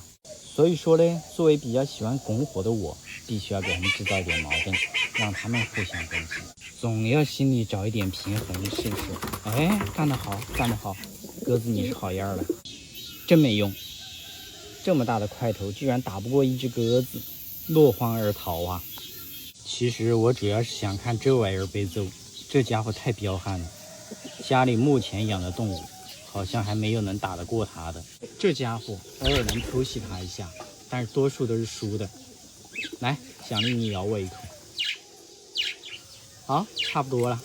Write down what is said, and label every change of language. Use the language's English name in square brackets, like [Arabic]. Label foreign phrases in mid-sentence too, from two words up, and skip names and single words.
[Chinese] 所以說呢，作為比較喜歡拱火的我，必須要給他們制造一點矛盾，讓他們互相攻擊，總要心裡找一點平衡，是不是？哎，幹得好，幹得好，鴿子你是好樣的，真沒用。這麼大的塊頭居然打不過一只鴿子，落荒而逃啊！其實我主要是想看這玩意兒被揍，這家伙太彪悍了。家裡目前養的動物好像還沒有能打得過他的。這家伙偶爾能偷襲他一下，但是多數都是輸的。來，獎勵你咬我一口。好，差不多了。